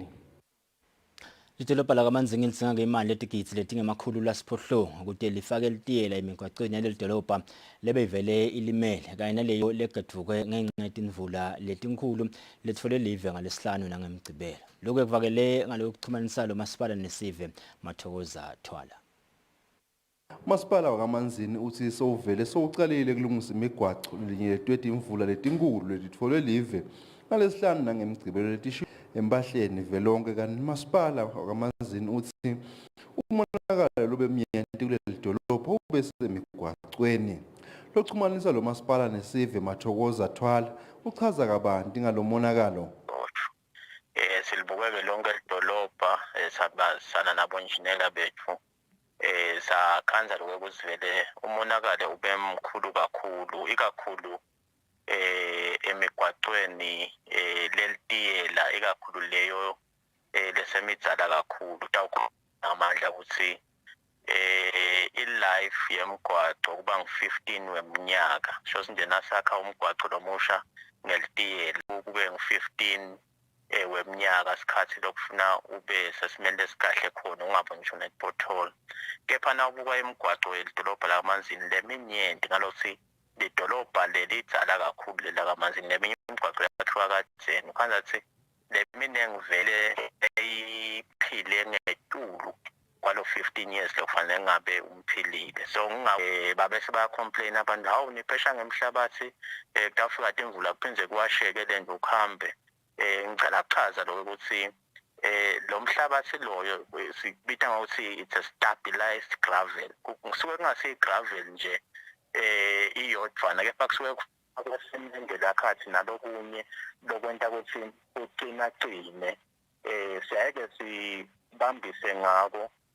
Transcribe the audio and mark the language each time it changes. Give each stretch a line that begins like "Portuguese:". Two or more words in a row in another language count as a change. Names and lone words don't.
Swati: Lidolobha lakaManzini lidzinga imali letigidzi letingemakhulu lasiphohlongo ukuthi lifake litiyela emigwaqweni yaleli dolobha lebeyivele ilimele kanye naleyo legadvuke ngenxa yetimvula letinkhulu letfole live ngalesihlanu nangemgcibelo. Lokhu ekuvakele ngalokuxhumanisa lo masipala nesive Mathokoza Thwala. Masipala wakaManzini uthi sowuvele sowucalile kulungisa imigwaco linyetwe imvula letinkulu letitfolwe live ngalesihlanu nangemgcibelo letisho embahleni velonke kanti masipala wakaManzini uthi umonakalo lobemnyenti kuleli dolobha ubesemigwacweni. Lokuxhumanisa lo masipala nesive Mathokoza Thwala uchaza kabanti ngalomonakalo. Silibukeke lonke idolobha sabazana nabonjinela bethu sakhanza lokho kusivele umonakalo ube mkhulu kakhulu ikakhulu emigwaqweni lelitiyela ikakhulu leyo lesemitsala kakhulu tawukhona amandla ukuthi i-life yemgwaco kuba ngu-15 weminyaka sho sinjena sakha umgwaco lomusha ngelitiyela kube ngu-15 weminyaka sikhathi lokufuna ube sesimele esikahle khona ungaboni ngisho net-pothole kepha nawubuka imigwaco yelidolobha lakaManzini leminyenti ngalokuthi lidolobha lelidzala kakhulu lelakaManzini leminye imigwaco yakhiwa kadzeni ukhanza ukuthi leminengi vele eyiphile ngetulu kwalo 15 years lokufanele ngabe umphilile so babe sebaya-complain abantu hawu niphesha ngemhlabathi kutafika timvula kuphinze kuwasheke le nje ukuhambe ngicela kuchaza lokho ukuthi lo mhlabathi loyo sibita ngokuthi
English: it's a stabilized gravel
Swati: kusuke kungasiyi-gravel nje iyodvwana kepha kusuke kwasemlengela yakhathi nalokunye lokwenta ukuthi ucinacine siyayeke sibambise ngako